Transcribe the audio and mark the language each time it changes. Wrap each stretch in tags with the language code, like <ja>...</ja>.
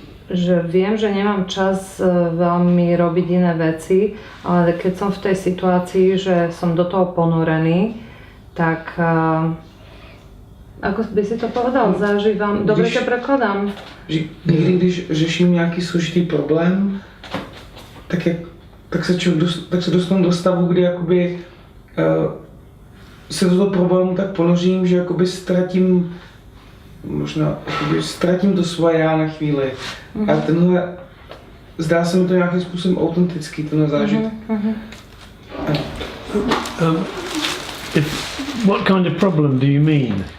<sk>že viem, že nemám čas veľmi robiť iné veci, ale keď som v tej situácii, že som do toho ponorený, tak ako by si to povedal, zažívam, dobre to prekladám.</sk> <cs>Někdy, když řeším nějaký složitý problém, tak se dostanu do stavu, kdy jakoby se do toho problému tak ponořím, že jakoby ztratím to svoje já na chvíli. A tenhle, zdá se mi to nějakým způsobem autentický, tenhle zážitek.</cs> <en>What kind of problem do you mean?</en>